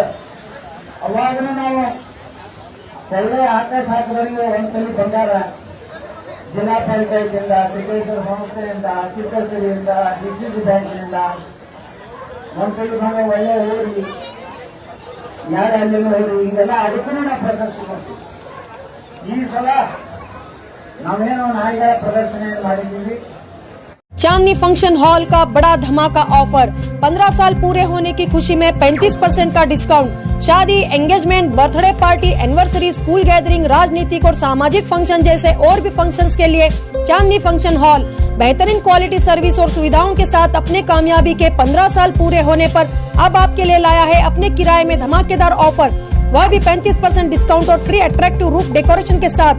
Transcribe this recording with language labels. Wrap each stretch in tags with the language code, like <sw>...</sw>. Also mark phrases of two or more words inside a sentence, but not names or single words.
<kn>ಅವಾಗಲೂ ನಾವು ಒಳ್ಳೆ ಆಕಾಶ ಹಾಕಿದವರಿಗೆ ಒಂದು ತಲೆ ಬಂಗಾರ ಜಿಲ್ಲಾ ಪಂಚಾಯತಿಯಿಂದ, ಸಿದ್ದೇಶ್ವರ ಸಂಸ್ಥೆಯಿಂದ, ಚಿತ್ರಸಿರಿಯಿಂದ, ಡಿಸಿಸಿ ಬ್ಯಾಂಕಿನಿಂದ ಒಂದು ತಲೆ ಬಂಗಾರ ಒಳ್ಳೆ ಊರಿ ಯಾರು ಅಲ್ಲಿನ ಊರಿ ಹೀಗೆಲ್ಲ ಅದಕ್ಕೂ ನಾವು ಪ್ರದರ್ಶನ ಮಾಡ್ತೀವಿ. ಈ ಸಲ ನಾವೇನೋ ನಾಯಿಗಳ ಪ್ರದರ್ಶನ ಮಾಡಿದ್ದೀವಿ.</kn> <hi>चांदनी फंक्शन हॉल का बड़ा धमाका ऑफर। 15 साल पूरे होने की खुशी में 35% का डिस्काउंट। शादी, एंगेजमेंट,</hi> <en>birthday party,</en> <hi>एनिवर्सरी,</hi> <en>school gathering,</en> <hi>राजनीतिक और सामाजिक फंक्शन जैसे और भी फंक्शंस के लिए चांदनी फंक्शन हॉल बेहतरीन</hi> <en>quality service</en> <hi>और सुविधाओं के साथ अपने कामयाबी के 15 साल पूरे होने पर अब आपके लिए लाया है अपने किराए में धमाकेदार ऑफर, वह भी 35% डिस्काउंट और</hi> <en>free attractive roof decoration</en> <hi>के साथ।</hi>